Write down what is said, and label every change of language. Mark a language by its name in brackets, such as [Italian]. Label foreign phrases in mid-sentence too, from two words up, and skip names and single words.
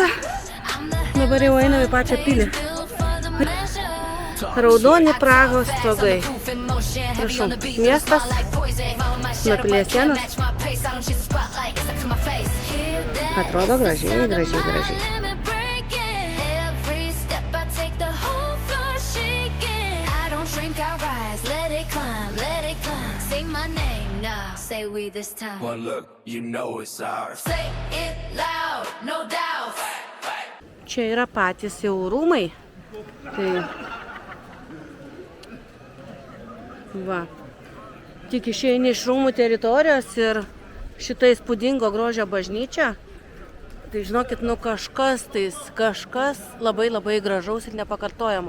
[Lithuanian] Dabar jau einam į pačią pilį. Raudoni Prahos stogai. Prašau, miestas, nuo pilies sienos. Atrodo gražiai, gražiai, gražiai. [English] Say we this time. One look, you know it's ours. Say it loud, no doubt. [Lithuanian] Čia yra patys jau rūmai. Tai va. Tik išeini iš rūmų teritorijos ir šitą įspūdingo grožio bažnyčią. Tai žinokit, kažkas labai labai gražaus ir nepakartojamo.